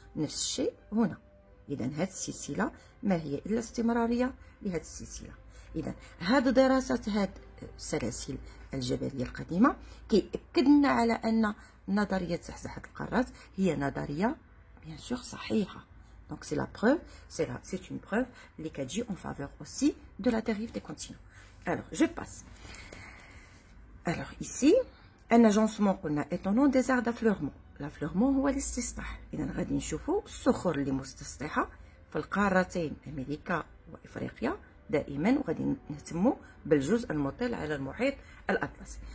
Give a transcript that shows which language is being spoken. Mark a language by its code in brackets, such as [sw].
[ar] نفس الشيء هنا. إذا هذه السلسلة ما هي إلا استمرارية لهذه السلسلة. إذا هذه دراسة هذه السلاسل الجبلية القديمة كيأكد لنا على أن نظرية زحزحة القارات هي نظرية bien sûr صحيحة. [fr] Donc c'est la preuve, c'est une preuve [ar] اللي كتجي [fr] en faveur aussi de la dérive des continents. Alors je passe. Alors ici un agencement قلنا étonnant des aires d'affleurement. [ar] l'affleurement هو الاستصلاح. إذا غادي نشوفوا الصخور اللي مستصلحة في القارتين أمريكا وإفريقيا دائما، وغادي نهتموا بالجزء المطل على المحيط الأطلسي.